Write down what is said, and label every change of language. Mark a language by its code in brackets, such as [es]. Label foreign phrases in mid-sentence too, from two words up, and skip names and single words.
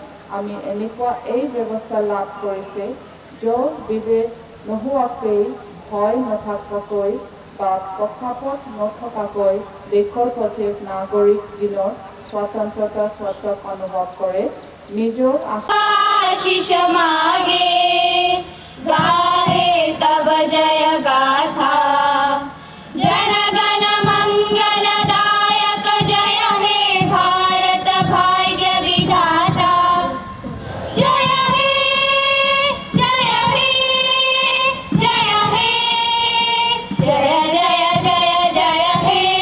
[as] আমি এনেকুৱা এই ব্যৱস্থা লাভ কৰিছে য'ত বিভেদ নোহোৱাকৈ ভয় নথকাকৈ বা পক্ষপাত নথকাকৈ দেশৰ প্ৰত্যেক নাগৰিক জীৱনত স্বাধীনতা স্বাৰ্থক অনুভৱ কৰে নিজৰ [bn] আশীষ মাগে গাহে তব জয় গাথা জন গণ মঙ্গলদায়ক জয় হে ভারত ভাগ্য বিধাতা জয় হে জয় হে জয় হে জয় জয় জয় জয় হে